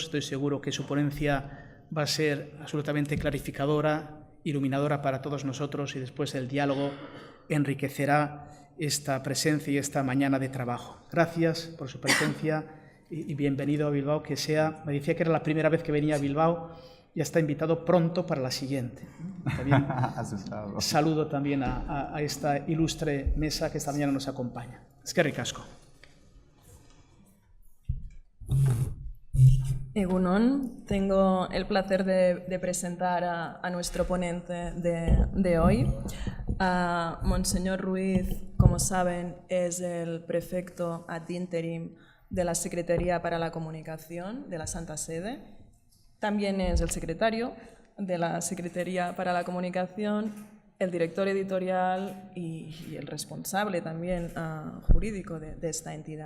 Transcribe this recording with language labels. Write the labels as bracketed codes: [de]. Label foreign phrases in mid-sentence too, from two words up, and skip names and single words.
[es] Estoy seguro que su ponencia va a ser absolutamente clarificadora, iluminadora para todos nosotros, y después el diálogo enriquecerá esta presencia y esta mañana de trabajo. Gracias por su presencia y bienvenido a Bilbao, que sea, me decía que era la primera vez que venía a Bilbao, ya está invitado pronto para la siguiente. También saludo también a esta ilustre mesa que esta mañana nos acompaña. [eu] Eskerrik asko. Egunon, [es] tengo el placer de presentar a nuestro ponente de hoy. Monseñor Ruiz, como saben, es el prefecto ad interim de la Secretaría para la Comunicación de la Santa Sede. También es el secretario de la Secretaría para la Comunicación, el director editorial y el responsable también jurídico de esta entidad.